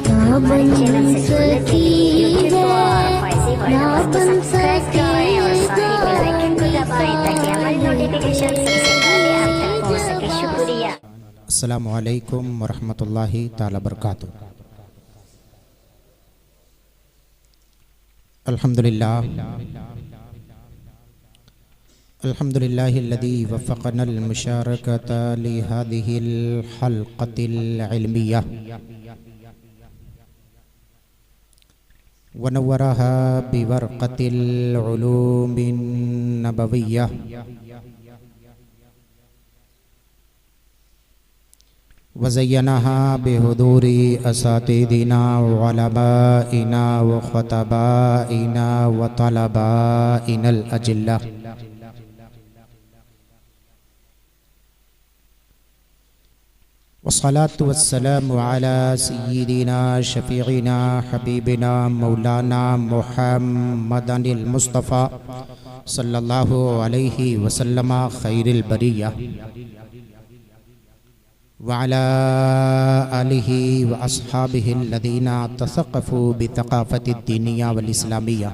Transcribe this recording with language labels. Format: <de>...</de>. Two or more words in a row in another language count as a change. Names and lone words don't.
<hi>हमारे चैनल से जुड़ने के लिए यूट्यूब को और फॉइसी वर्ल्ड को सब्सक्राइब करें और साथ ही</hi> <en>bell icon</en> <hi>को दबाएं ताकि हमारी नोटिफिकेशन सबसे पहले आप तक पहुंच सके। शुक्रिया।</hi> <ar>السلام عليكم ورحمة الله تعالى وبركاته. الحمد لله الذي وفقنا المشاركة لهذه الحلقة العلمية ونورها بورقة العلوم النبوية وزينها بحضور أساتذتنا وعلمائنا وخطبائنا وطلابنا الأجلاء. والصلاة والسلام على سيدنا شفيعنا حبيبنا مولانا محمد المصطفى صلى الله عليه وسلم خير البرية وعلى آله وأصحابه الذين تثقفوا بالثقافة الدينية والإسلامية.</ar>